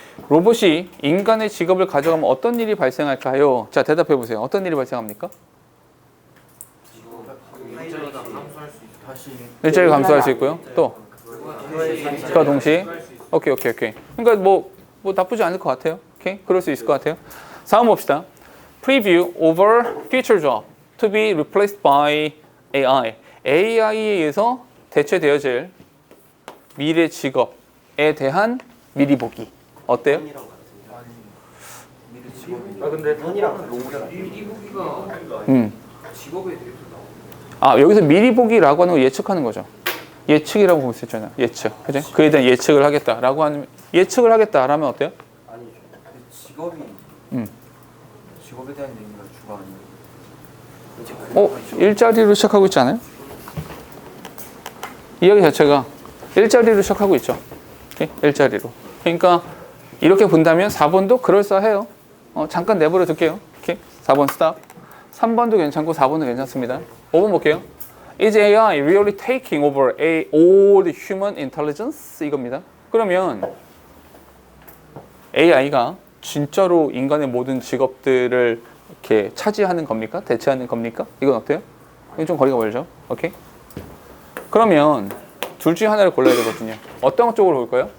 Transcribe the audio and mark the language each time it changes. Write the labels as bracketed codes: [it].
[ko] 로봇이 인간의 직업을 가져가면 어떤 일이 발생할까요? 자, 대답해 보세요. 어떤 일이 발생합니까? 일자리 감소할 수 있고요. 또 그와 동시에 오케이. 그러니까 뭐 나쁘지 않을 것 같아요. 오케이, 그럴 수 있을 것 같아요. 4번 봅시다. [en] Preview over future job to be replaced by AI. [ko] AI에 의해서 대체되어질 미래 직업에 대한 미리 보기. 어때요? 근데 미리 보기가 직업에 대해서 여기서 미리 보기라고 하는 거 예측하는 거죠. 예측이라고 볼 수 있잖아요. 예측. 그죠? 그에 대한 예측을 하겠다라고 하는 예측을 하겠다라면 어때요? 아니죠. 직업이 직업에 대한 얘기가 주가 아니에요. 일자리로 시작하고 있지 않아요? 이야기 자체가 일자리로 시작하고 있죠. 오케이? 일자리로. 그러니까 이렇게 본다면 4번도 그럴싸해요. 잠깐 내버려 둘게요. 오케이? 4번 스탑. 3번도 괜찮고 4번도 괜찮습니다. 5번 볼게요. [en] Is AI really taking over all the human intelligence? [ko] 이겁니다. 그러면 AI가 진짜로 인간의 모든 직업들을 이렇게 차지하는 겁니까? 대체하는 겁니까? 이건 어때요? 이건 좀 거리가 멀죠? 오케이? 그러면 둘 중에 하나를 골라야 되거든요. 어떤 쪽으로 볼까요?